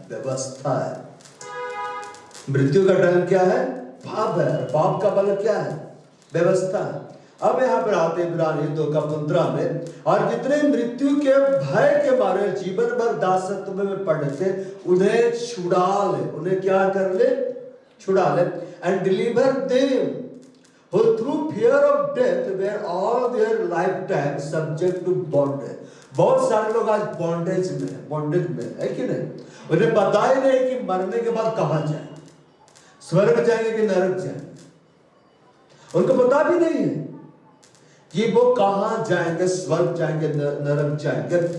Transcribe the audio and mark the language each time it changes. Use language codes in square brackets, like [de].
[hi] व्यवस्था है। मृत्यु का डंक क्या है? पाप है। और पाप का बल क्या है? व्यवस्था है। अब यहाँ पर आते इब्रानी 2:15 में, और जितने मृत्यु के भय के मारे जीवन भर दासत्व में पड़े थे उन्हें छुड़ा ले। उन्हें क्या कर ले? छुड़ा ले। [en] And deliver them who through fear of death were all their lifetime subject to bondage। [hi] बहुत सारे लोग आज बॉन्डेज में है कि नहीं? उन्हें पता ही नहीं कि मरने के बाद कहां जाए, स्वर्ग जाएंगे कि नरक जाएंगे। उनको पता भी नहीं है कि वो कहां जाएंगे, स्वर्ग जाएंगे नरक जाएंगे।